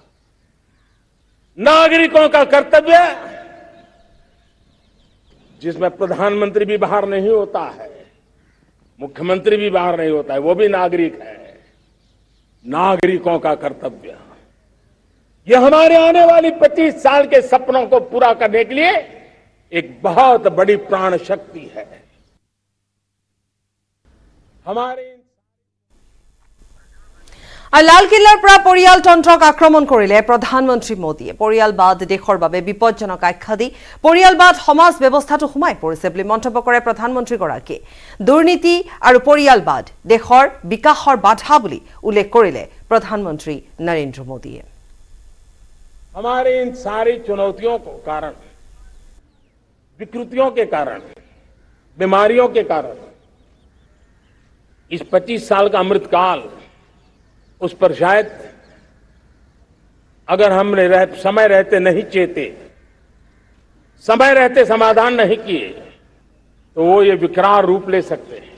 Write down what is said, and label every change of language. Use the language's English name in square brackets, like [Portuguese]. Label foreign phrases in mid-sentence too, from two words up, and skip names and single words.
[Hindi] नागरिकों का कर्तव्य जिसमें प्रधानमंत्री भी बाहर नहीं होता है, मुख्यमंत्री भी बाहर नहीं होता है, वो भी नागरिक है। नागरिकों का कर्तव्य, यह हमारे आने वाली 25 साल के सपनों को पूरा करने के लिए एक बहुत बड़ी प्राण शक्ति है। हमारे [Assamese] লালকিল্লাৰ পৰা পৰিয়ালতন্ত্ৰক আক্ৰমণ কৰিলে প্ৰধানমন্ত্ৰী মোদীয়ে। পৰিয়ালবাদ দেশৰ বাবে বিপজ্জনক আখ্যা দি পৰিয়ালবাদ সমাজ ব্যৱস্থাটো সোমাই পৰিছে বুলি মন্তব্য কৰে প্ৰধানমন্ত্ৰীগৰাকীয়ে। দুৰ্নীতি আৰু পৰিয়ালবাদ দেশৰ বিকাশৰ বাধা বুলি উল্লেখ কৰিলে প্ৰধানমন্ত্ৰী নৰেন্দ্ৰ মোদীয়ে। [Hindi] हमारे इन सारी चुनौतियों को कारण, विकृतियों के कारण, बीमारियों के कारण इस 25 साल का अमृतकाल, उस पर शायद अगर हमने समय रहते नहीं चेते, समय रहते समाधान नहीं किए, तो वो ये विकराल रूप ले सकते हैं।